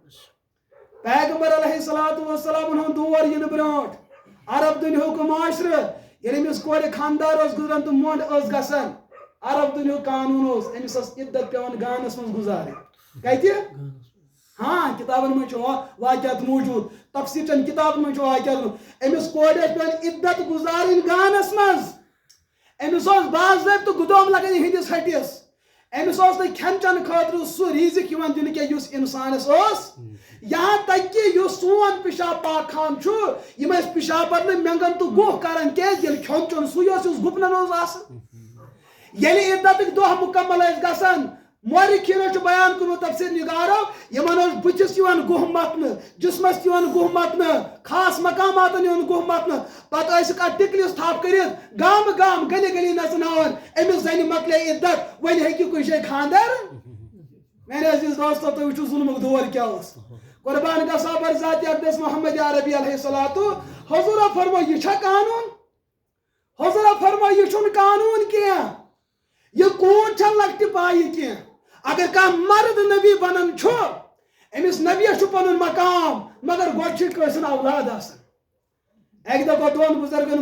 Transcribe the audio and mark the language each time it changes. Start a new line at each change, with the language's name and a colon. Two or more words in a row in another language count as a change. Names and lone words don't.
Kashmiri: پیغمبر
Arabic: علیہ الصلوۃ والسلام
Kashmiri: ہُنٛد دور یِنہٕ برونٛٹھ عرب دُنیہُک معاشرٕ ییٚلہِ أمِس کورِ خاندار اوس گُزران تہٕ مونڈ ٲس گژھان عرب دُنیہُک قانوٗن اوس أمِس ٲس عدت پیوان گانس منٛز گُزارٕنۍ کتہِ ہاں کتابن منٛز چھُ واقعات موٗجوٗد تفسیٖر چٮ۪ن کتابن منٛز چھُ واقعات أمِس کورِ ٲسۍ پیوان عدت گُزارٕنۍ گانس منٛز أمِس اوس باضٲبطہٕ گُدوم لگان یِہنٛدِس ہٹِس أمِس اوس نہٕ کھٮ۪ن چٮ۪ن خٲطرٕ سُہ ریٖزِق یِوان دِنہٕ کینٛہہ یُس اِنسانس اوس یہاں
Urdu: تک کہ
Kashmiri: یُس سون پِشاب پاک خان چھُ یِم ٲسۍ پِشاب بدلہٕ مینٛگن تہٕ گُہہ کران کیٛازِ ییٚلہِ کھیوٚن چیوٚن سُے اوس یُس گُپنن اوس آسان ییٚلہِ عدتٕکۍ دۄہ مُکمل ٲسۍ گژھان مورخیٖنو چھُ بیان کوٚرمُت تفسیٖر نِگارو یِمن اوس بٕتھِس یِوان گُہہ متنہٕ جسمس تہِ یِوان گُہہ متنہٕ خاص مقاماتن یِوان گُہہ متنہٕ پتہٕ ٲسِکھ اتھ ٹِکلِس تھپھ کٔرِتھ گامہٕ گام گلی گلی نژناوان أمِس زنہِ مۄکلے عدت وۄنۍ ہیٚکہِ کُنہِ جایہِ خاندر میانہِ عزیٖز دوستو تُہۍ وٕچھِو ظُلمُک دور کیٛاہ اوس قربان گژھا بر ذات اقدس محمد عربی
Arabic: علیہ الصلوۃ
Kashmiri: حضورو فرمو یہ چھا قانون حضورو فرمو یہ چھُنہٕ قانون کینٛہہ یہ کوٗر چھنہٕ لۄکٹہِ پایہِ کینٛہہ اگر کانٛہہ مرد نبی بنان چھُ أمِس نبیَس چھُ پنُن مقام مگر گۄڈٕ چھِ کٲنٛسہِ اولاد آسان اکہِ دۄہ گوٚو دۄن بُزرگن